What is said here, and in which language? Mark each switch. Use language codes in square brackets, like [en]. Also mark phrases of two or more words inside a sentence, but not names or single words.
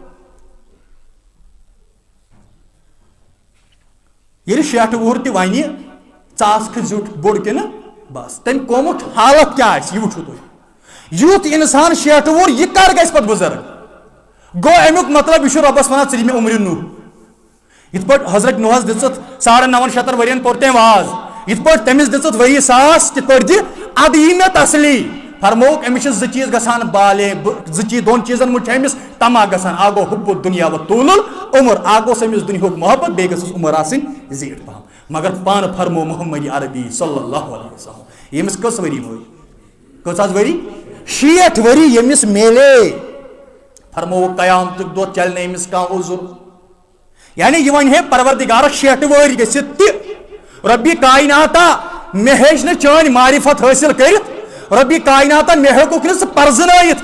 [ks] ییٚلہِ 60 وُہُر تہِ وَنہِ ژٕ آسکھٕ زیُٹھ بوٚڑ کِنہٕ بس تٔمۍ کوٚمُت حالت کیٛاہ آسہِ یہِ وٕچھِو تُہۍ یُتھ اِنسان 60 وُہُر یہِ کر گژھِ پتہٕ بُزرگ گوٚو امیُک مطلب یہِ چھُ رۄبس وَنان ژٕ دِ مےٚ عمرِ نوٗح یِتھ پٲٹھۍ حضرت نوحس دِژٕتھ 950 ؤرین پوٚر تٔمۍ واز یِتھ پٲٹھۍ تٔمِس دِژٕتھ ؤری 1000 تِتھ پٲٹھۍ دِ اَدٕ یی مےٚ تسلی فرمووُکھ أمِس چھِ 2 چیٖز گژھان بالے 2 چیٖزن منٛز چھُ أمِس طمع گژھان اکھ گوٚو [ar] حب الدنیا و طول العمر [ks] اکھ گوٚژھ أمِس دُنیاہُک محبت بیٚیہِ گٔژھٕس عمر آسٕنۍ زیٖٹھ پہم مگر پانہٕ فرمو محمد عربی [ar] صلی اللہ علیہ وسلم [ks] ییٚمِس کٔژ ؤری موٗدۍ کٔژ حظ ؤری 60 ؤری ییٚمِس میلے فرمووُکھ قیامتُک دۄہ چلہِ نہٕ أمِس کانٛہہ عُذر یعنی یہِ وَنہِ ہے پروردِگارس 60 وٲرۍ گٔژھِتھ تہِ رۄبہِ کایناتا مےٚ ہیٚچ نہٕ چٲنۍ معرفت حٲصِل کٔرِتھ رۄبہِ کایناتا مےٚ ہیوٚکُکھ نہٕ ژٕ پرزنٲیِتھ